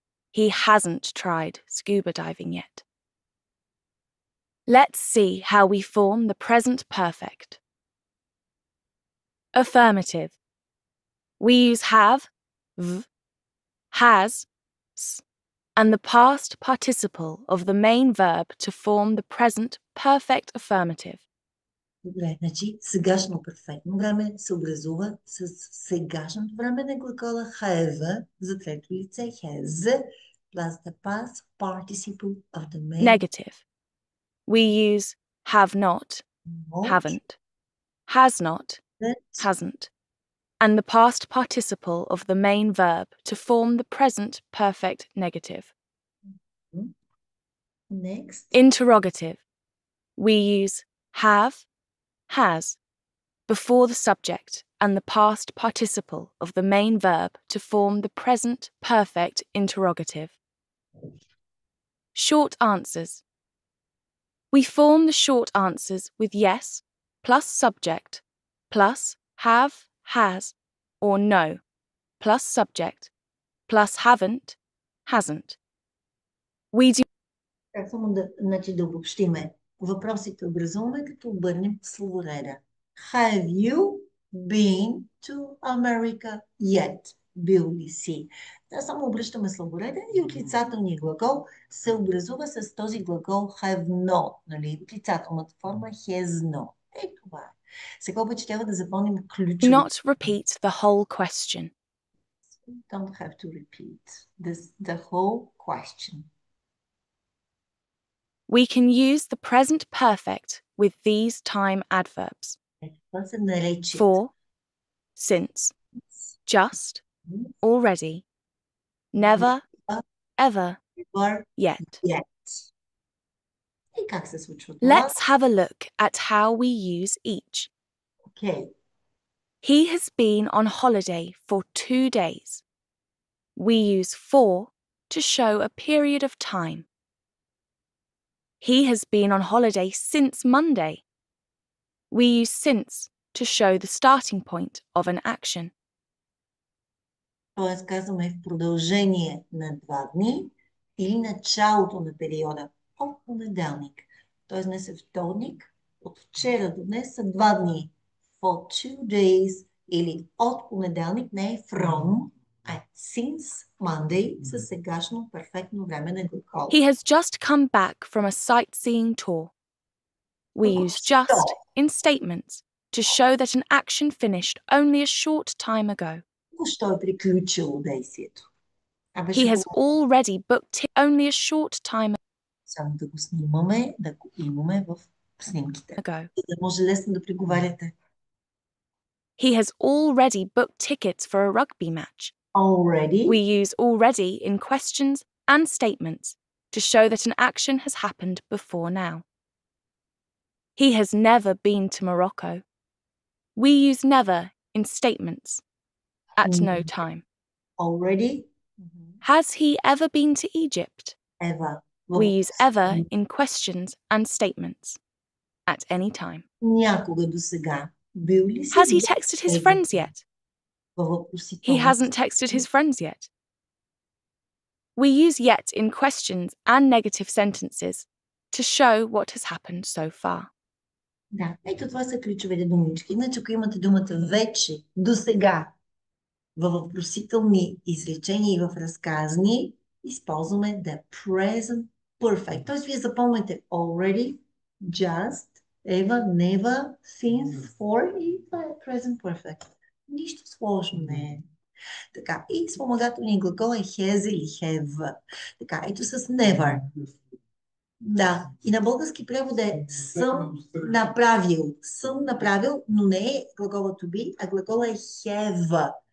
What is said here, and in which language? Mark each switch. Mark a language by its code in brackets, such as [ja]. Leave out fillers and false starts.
[en] He hasn't tried scuba diving yet. Let's see how we form the present perfect. Affirmative. We use have, v, has, s, and the past participle of the main verb to form the present perfect affirmative. [bg] Добре, значи сегашно перфектно време се образува с сегашното време на глагола have за трето лице has [en] plus the past participle of the main Negative. We use have not, not, haven't, has not, that, hasn't, and the past participle of the main verb to form the present perfect negative. next, Interrogative. We use have, has, before the subject and the past participle of the main verb to form the present perfect interrogative. Short answers. We form the short answers with yes plus subject plus have, has, or no plus subject plus haven't, hasn't. We do [bg] само да обобщиме. Въпросите образуваме, като обърнем словореда. [en] Have you been to America yet? [bg] Бил ли си? Да, само обръщаме словореда и отрицателният глагол се образува с този глагол have not, нали? Отрицателната форма has not. Е, това е. Сега обаче трябва да запомним ключови. [en] not repeat the whole question. Don't have to repeat the whole question. We can use the present perfect with these time adverbs. [bg] Това се нарече [en] For, since, just, already, never, ever, yet. [bg] И как се случва това? [en] Let's have a look at how we use each. Okay. He has been on holiday for 2 days. We use for to show a period of time. He has been on holiday since Monday. We use since to show the starting point of an action. [bg] Тоест казваме в продължение на 2 дни или началото на периода от понеделник. Тоест днес е вторник, от вчера до днес са 2 дни. [en] For 2 days [bg] или от понеделник, не е from, а [en] since Monday [bg] със сегашно перфектно време на глагол. [en] He has just come back from a sightseeing tour. We use just in statements to show that an action finished only a short time ago. [bg] Току-що е приключило действието. [en] He has already booked it only a short time [bg] Само да го снимаме, да го имаме в снимките. [en] ago. [bg] За да може лесно да преговаряте. [en] He has already booked tickets for a rugby match. Already. We use already in questions and statements to show that an action has happened before now. He has never been to Morocco. We use never in statements at no time. Already. Has he ever been to Egypt? Ever. We use ever in questions and statements at any time. [bg] Някога до сега. Бил ли си? [en] Has he texted his friends yet? He hasn't texted his friends yet. We use yet in questions and negative sentences to show what has happened so far. [bg] Да, ето това са ключовите думички. Иначе, ако имате думата вече, до сега, във въпросителни изречения и в разказни, използваме the present perfect. Тоест, вие запомняте already, just, ever, never, since, for и това е present perfect. Нищо сложно не е. Така, и спомагателният глагол е has или have. Така, ето с never. Да, и на български превод е съм направил. Съм направил, но не е глагола to be, а глагола е have.